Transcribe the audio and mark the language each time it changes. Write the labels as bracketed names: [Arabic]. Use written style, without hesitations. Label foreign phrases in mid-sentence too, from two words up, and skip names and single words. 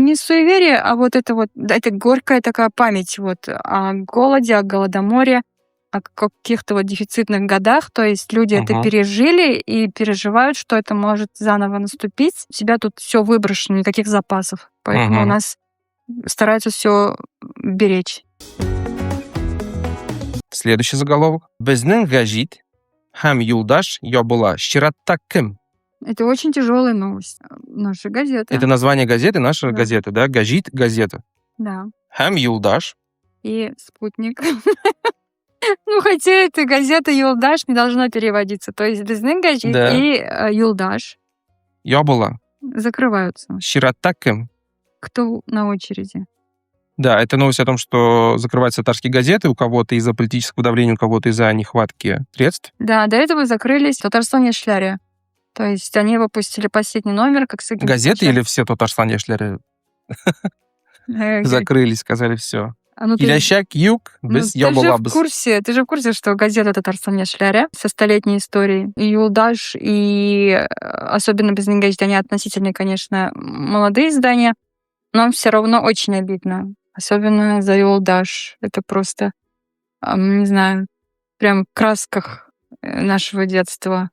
[Russian] Не суеверие, а вот это горькая такая память вот о голоде, о голодоморе, о каких-то вот дефицитных годах. То есть люди это пережили и переживают, что это может заново наступить. У тебя тут все выброшено, никаких запасов. Поэтому у нас стараются все беречь. Следующий заголовок. [Tatar] Безнең гәҗит һәм юлдаш ябыла чиратта кем? [Russian] Это очень тяжелая новость. Наша газета. Это название газеты, наша Да. газета, да? Гәҗит — газета. Да. [Tatar] Һәм юлдаш. [Russian] И спутник. Ну, хотя эта газета «Юлдаш» не должна переводиться. То есть «Безнең гәҗит» Да. и «Юлдаш» [Tatar] Ябыла [Russian] закрываются. [Tatar] чиратта кем? [Russian] Кто на очереди? Да, это новость о том, что закрываются татарские газеты у кого-то из-за политического давления, у кого-то из-за нехватки средств. Да, до этого закрылись Татарстан Яшляре. То есть они выпустили последний номер, как с Газеты или все Татарстан яшьләре закрылись, сказали все. [Tatar] Киләчәк юк, без [Russian] Ты же в [Tatar] ябылабыз. [Russian] курсе, что газета Татарстан Яшляре со столетней историей, и Юлдаш, и особенно «Безнең гәҗит», они относительно, конечно, молодые издания, но все равно очень обидно. Особенно за Юлдаш. Это просто, не знаю, прям в красках нашего детства.